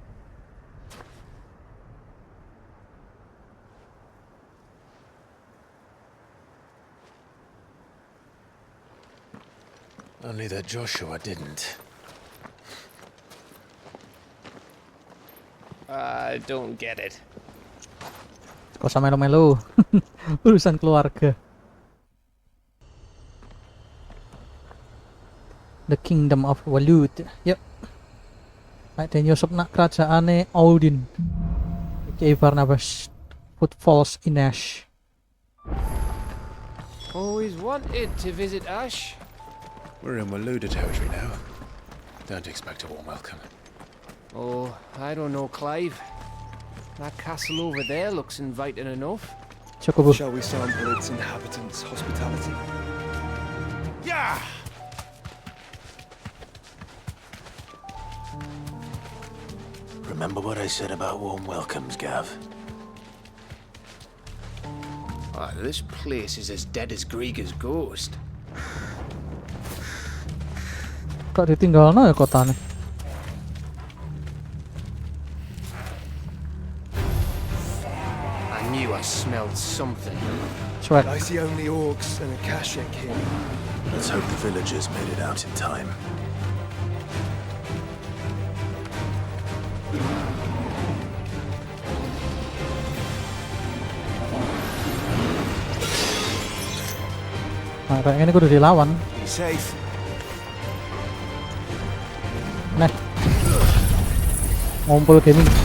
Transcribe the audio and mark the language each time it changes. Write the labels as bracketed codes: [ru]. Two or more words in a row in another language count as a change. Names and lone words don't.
[en] Only that Joshua didn't. I don't get it. [id] Kok sama melo-melo. Urusan keluarga. [en] The Kingdom of Walud. Yep. [jv] Nek den nyusup nak kerajaane Odin. Iki Barnabas. Footfalls in Ash. [en] Always wanted to visit Ash. We're in Waluda territory now. Don't expect a warm welcome. Oh, I don't know, Clive. That castle over there looks inviting enough. Shall we sample its inhabitants' hospitality? Yeah! Remember what I said about warm welcomes, Gav? This place is as dead as Grieger's ghost. [jv] Kok ditinggalno ya kotane? [en] I knew I smelled something. Swag. I see only orcs and a Kashik here. Let's hope the villagers made it out in time. [jv] Nah, kayak ini kudu dilawan. [en] Be safe. [id] Nah. Ngumpul gaming.